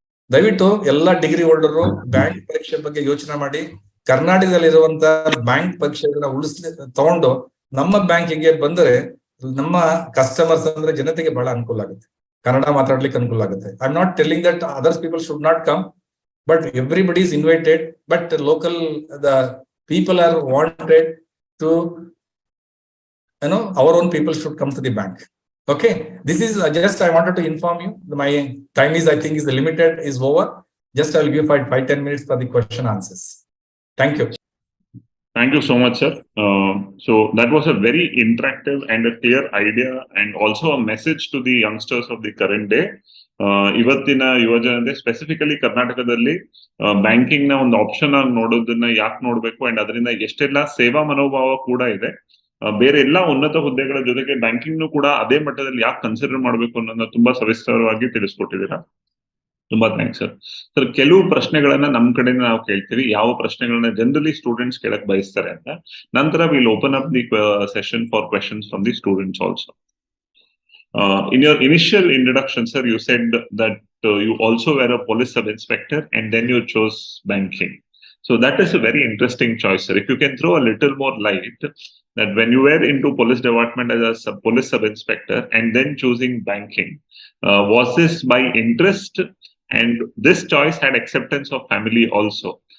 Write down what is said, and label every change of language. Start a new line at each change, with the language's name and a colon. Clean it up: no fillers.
Kannada: ದಯವಿಟ್ಟು ಎಲ್ಲ degree holder bank ಪರೀಕ್ಷೆ ಬಗ್ಗೆ ಯೋಚನೆ ಮಾಡಿ, ಕರ್ನಾಟಕದಲ್ಲಿರುವಂತ ಬ್ಯಾಂಕ್ ಪರೀಕ್ಷೆಗಳನ್ನ ತಗೊಂಡು ನಮ್ಮ ಬ್ಯಾಂಕಿಗೆ ಬಂದರೆ ನಮ್ಮ ಕಸ್ಟಮರ್ಸ್ ಅಂದ್ರೆ ಜನತೆಗೆ ಬಹಳ ಅನುಕೂಲ ಆಗುತ್ತೆ, ಕನ್ನಡ ಮಾತಾಡ್ಲಿಕ್ಕೆ ಅನುಕೂಲ ಆಗುತ್ತೆ.
English: I am not telling that others people should not come, but everybody is invited. But local the people are wanted to our own people should come to the bank. Okay, this is just I wanted to inform you. My time is, I think, is limited, is over. Just I will give 5-10 minutes for the question answers. Thank you. Thank you so much, sir. So that was a very interactive and a clear idea, and also a message to the youngsters of the current day.
Kannada: ಇವತ್ತಿನ ಯುವಜನತೆ specifically ಕರ್ನಾಟಕದಲ್ಲಿ banking ನ ಒಂದು option ಆಗಿ ನೋಡೋದನ್ನ ಯಾಕೆ ನೋಡ್ಬೇಕು, and ಅದರಿಂದ ಎಷ್ಟೆಲ್ಲ ಸೇವಾ ಮನೋಭಾವ ಕೂಡ ಇದೆ. ಬೇರೆ ಎಲ್ಲಾ ಉನ್ನತ ಹುದ್ದೆಗಳ ಜೊತೆಗೆ ಬ್ಯಾಂಕಿಂಗ್ ಕೂಡ ಅದೇ ಮಟ್ಟದಲ್ಲಿ ಯಾಕೆ ಕನ್ಸಿಡರ್ ಮಾಡಬೇಕು ಅನ್ನೋದನ್ನ ತುಂಬಾ ಸವಿಸ್ತರವಾಗಿ ತಿಳಿಸ್ಕೊಟ್ಟಿದ್ದೀರಾ. ತುಂಬಾ ಥ್ಯಾಂಕ್ಸ್ ಸರ್. ಸರ್, ಕೆಲವು ಪ್ರಶ್ನೆಗಳನ್ನ ನಮ್ ಕಡೆಯಿಂದ ನಾವು ಕೇಳ್ತೀವಿ, ಯಾವ ಪ್ರಶ್ನೆಗಳನ್ನ ಜನರಲಿ ಸ್ಟೂಡೆಂಟ್ಸ್ ಕೇಳಕ್ ಬಯಸ್ತಾರೆ ಅಂತ.
English: ನಂತರ will open up the session for questions from the students also. In your initial introduction, sir, you said that you also were a police sub-inspector and then you chose banking. So that is a very interesting choice, sir. If you can throw a little more light that when you were into police department as a police sub inspector and then choosing banking, was this by interest and this choice had acceptance of family also?